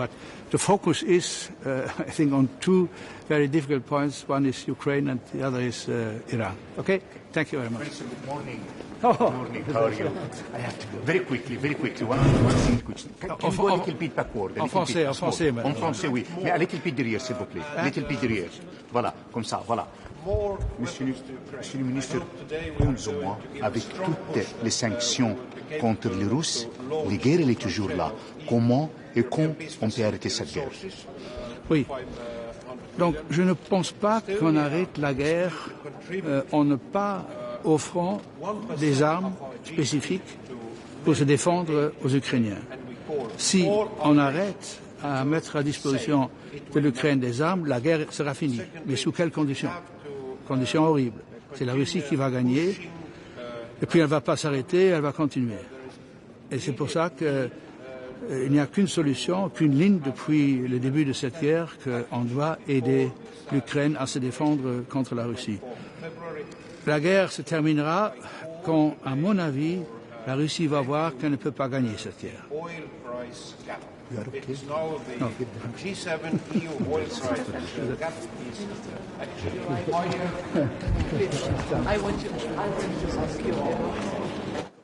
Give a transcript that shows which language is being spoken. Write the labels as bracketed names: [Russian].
[English] But the focus is, I think, on 2 very difficult points. One is Ukraine and the other is Iran. Okay? Thank you very much. Good morning. Good morning. How are you? I have to go. Very quickly. One thing. Can you go a little bit backward? [French] En français, oui. Mais [English] a little bit [French] derrière, s'il vous plaît. [English] A little bit [French] derrière. Voilà, comme ça, voilà. Monsieur le ministre, 11 mois, avec toutes les sanctions contre les Russes, la guerre elle est toujours là. Comment et quand on peut arrêter cette guerre? Oui. Donc, je ne pense pas qu'on arrête la guerre en ne pas offrant des armes spécifiques pour se défendre aux Ukrainiens. Si on arrête à mettre à disposition de l'Ukraine des armes, la guerre sera finie. Mais sous quelles conditions? Conditions horribles. C'est la Russie qui va gagner, et puis elle ne va pas s'arrêter, elle va continuer. Et c'est pour ça qu'il n'y a qu'une solution, qu'une ligne depuis le début de cette guerre, qu'on doit aider l'Ukraine à se défendre contre la Russie. La guerre se terminera quand, à mon avis, la Russie va voir qu'elle ne peut pas gagner cette guerre. [English] It's now the G7 EU oil price. The gap is I want to ask you.